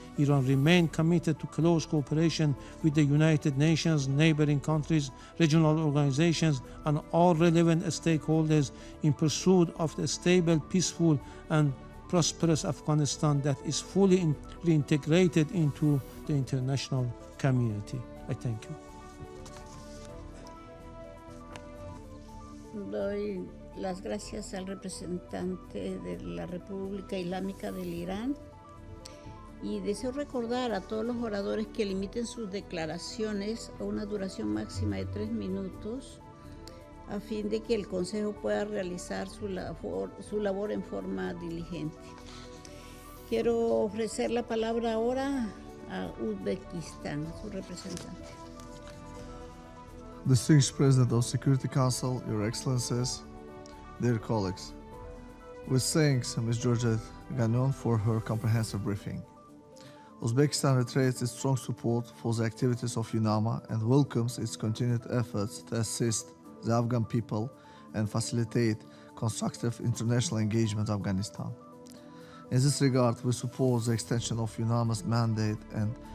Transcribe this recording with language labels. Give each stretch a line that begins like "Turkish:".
English: Iran remains committed to close cooperation with the United Nations, neighboring countries, regional organizations, and all relevant stakeholders in pursuit of a stable, peaceful, and prosperous Afghanistan that is fully reintegrated into the international community. I thank you.
Spanish: Doy las gracias al representante de la República Islámica del Irán y deseo recordar a todos los oradores que limiten sus declaraciones a una duración máxima de 3 minutos a fin de que el Consejo pueda realizar su labor en forma diligente. Quiero ofrecer la palabra ahora a Uzbekistán, su representante.
English: Distinguished President of the Security Council, Your Excellencies, dear colleagues, we thank Ms. Georgette Gagnon for her comprehensive briefing. Uzbekistan reiterates its strong support for the activities of UNAMA and welcomes its continued efforts to assist the Afghan people and facilitate constructive international engagement in Afghanistan. In this regard, we support the extension of UNAMA's mandate and